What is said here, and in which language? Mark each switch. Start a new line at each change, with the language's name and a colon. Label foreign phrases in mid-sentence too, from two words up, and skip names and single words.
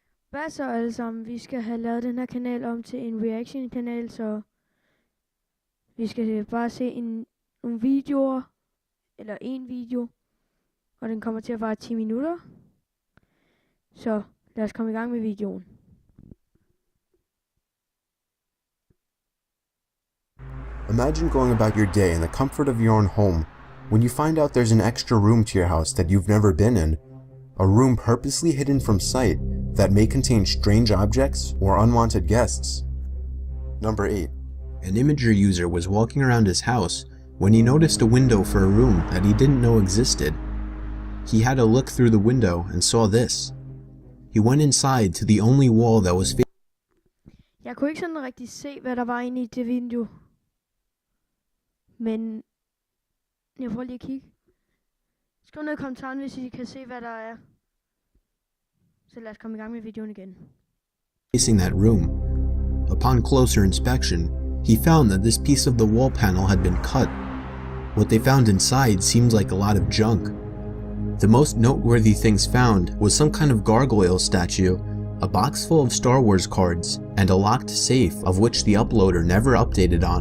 Danish: Hvad så alle sammen? Vi skal have lavet den her kanal om til en reaction-kanal, så vi skal bare se nogle videoer, eller en video, og den kommer til at vare 10 minutter. Så lad os komme i gang med videoen.
English: Imagine going about your day in the comfort of your own home when you find out there's an extra room to your house that you've never been in, a room purposely hidden from sight that may contain strange objects or unwanted guests. Number 8. An Imager user was walking around his house when he noticed a window for a room that he didn't know existed. He had a look through the window and saw this. He went inside to the only wall that was
Danish: Jeg kunne ikke sådan rigtig se, hvad der var inde i det vindue. Men jeg prøver lige at kigge. Skriv ned i kommentaren, hvis I kan se, hvad der er. Så lad os komme i gang med videoen igen.
English: facing that room. Upon closer inspection, he found that this piece of the wall panel had been cut. What they found inside seemed like a lot of junk. The most noteworthy things found was some kind of gargoyle statue, a box full of Star Wars cards, and a locked safe of which the uploader never updated on.